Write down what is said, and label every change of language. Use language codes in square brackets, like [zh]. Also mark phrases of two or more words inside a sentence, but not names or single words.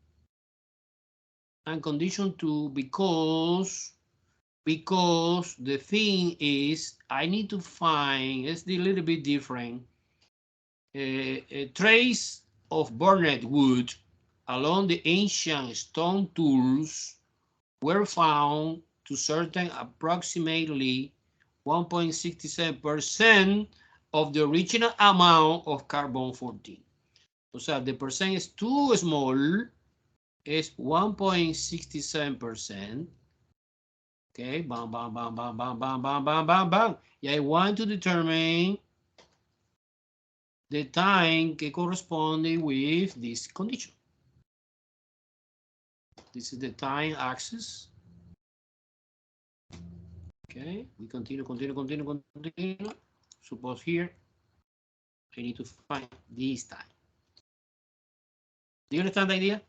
[en] and condition 2, because the thing is, I need to find, it's a little bit different, a trace of burned wood along the ancient stone tools were found to certain approximately 1.67% of the original amount of carbon-14. [es] O sea, [en] the percent is too small, is 1.67%. Okay, bam, bam, bam, bam, bam, bam, bam, bam, bam, bam. I want to determine the time [es] que corresponde [en] with this condition. This is the time axis. Okay, we continue. Suppose here, I need to find this time. Do you understand the idea?